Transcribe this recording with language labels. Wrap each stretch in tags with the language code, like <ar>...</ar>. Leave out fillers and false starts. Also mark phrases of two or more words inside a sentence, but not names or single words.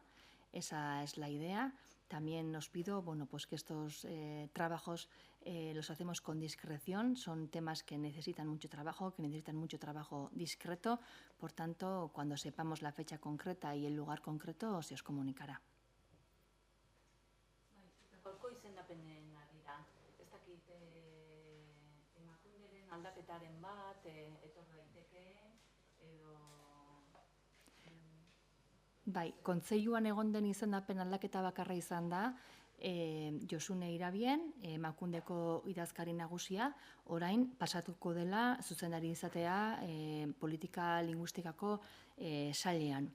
<es>Esa es la idea. También os pido pues que estos trabajos los hacemos con discreción. Son temas que necesitan mucho trabajo discreto. Por tanto, cuando sepamos la fecha concreta y el lugar concreto, se os comunicará.</es> <eu>Gaurko izendapenen arira, ez dakit emakunderen aldaketaren bat, etor daiteke, edo... Bai, kontseiluan egon den izendapen aldaketa bakarra izan da, Josune Irabien, Emakundeko idazkari nagusia, orain pasatuko dela zuzendari izatea politika linguistikako sailean.</eu>